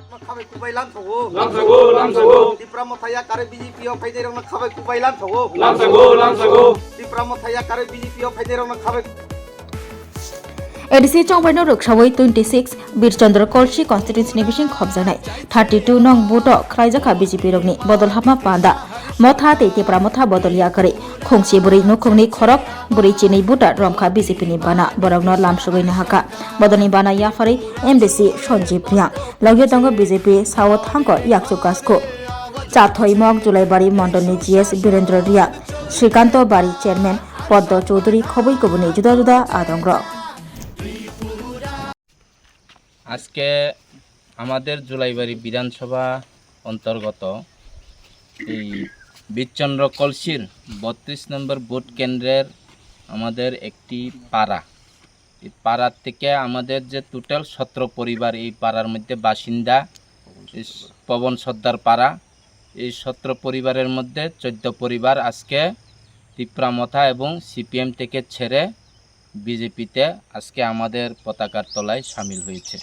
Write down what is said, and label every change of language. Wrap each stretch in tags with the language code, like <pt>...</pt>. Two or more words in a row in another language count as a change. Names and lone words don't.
<trp>খাবে কুবাই লামসাগো lamsago দিপ্রামথায়া কারে বিজেপিও ফাইদেরং খাবে কুবাই লামসাগো lamsago দিপ্রামথায়া কারে বিজেপিও ফাইদেরং খাবে एडिसि चौबाइनो रोकसावै 26 बीरचंद्र कलसी कन्स्टिट्युन्सिनि बिसिं खबजानाय 32 नं बुट ख्राइजाखा बिजेपि रंनि बदल हामा पान्दा मथा तेतेप्रा मथा बदलिया करे खोंसि बुरै नुखुंनि खरक बुरै चिनै बुटा रमखा बिजेपिनि बाना बरगनो लामसुगैनो हाका बदलनि बाना याफारै एमडिसि सञ्जीव प्रिया लग्यो दंग बिजेपि साउथ हांको याक्सु कास्को चाथय मग जुलाइबारी मण्डलनि जीएस वीरेन्द्र रिया श्रीकान्त बारी चेयरमैन पद्म चौधरी खबै गुबुनै जुदा जुदा आदंग</trp> <bn>আজকে আমাদের জুলাইবাড়ি বিধানসভা অন্তর্গত এই বীরচন্দ্র কলসির 32 নম্বর ভোট কেন্দ্রের আমাদের একটি পাড়া, এই পাড়ার থেকে আমাদের যে টোটাল 17 পরিবার এই পাড়ার মধ্যে বাসিন্দা, পবন সর্দার পাড়া, এই 17 পরিবারের মধ্যে 14 পরিবার আজকে তিপ্রামথা এবং সিপিএম থেকে ছেড়ে বিজেপিতে আজকে আমাদের পতাকার তলায় সামিল হয়েছে।</bn>